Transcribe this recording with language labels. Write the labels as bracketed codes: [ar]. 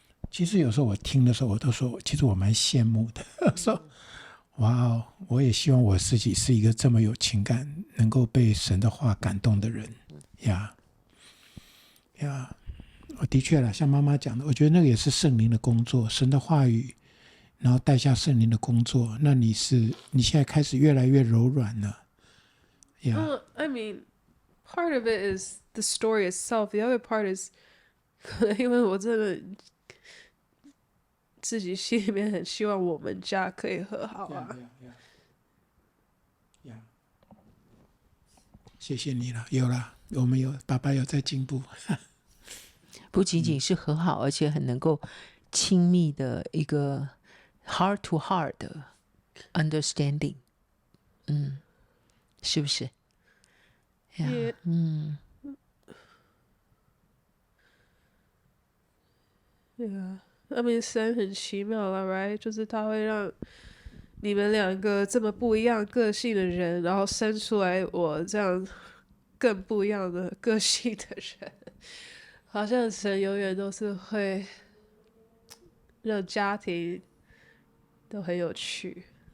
[zh] 其实有时候我听的时候我都说，其实我蛮羡慕的，说哇哦，我也希望我自己是一个这么有情感能够被神的话感动的人呀。我的确啦，像妈妈讲的，我觉得那个也是圣灵的工作，神的话语然后带下圣灵的工作，那你现在开始越来越柔软了。 [en] I mean, part of it is the story itself. The other part is [zh] 可能因为我真的自己心里面很希望我们家可以和好啊。谢谢你了，有了，我们爸爸有在进步。不仅仅是和好，而且很能够亲密的一个 [en] heart to heart [zh] 的 [en] understanding， [zh] 是不是？ [en] Yeah. I mean, [zh] 神很奇妙了 ， [en] right？ [zh] 就是他会让你们两个这么不一样个性的人，然后生出来我这样更不一样的个性的人。好像神永远都是会让家庭都很有趣。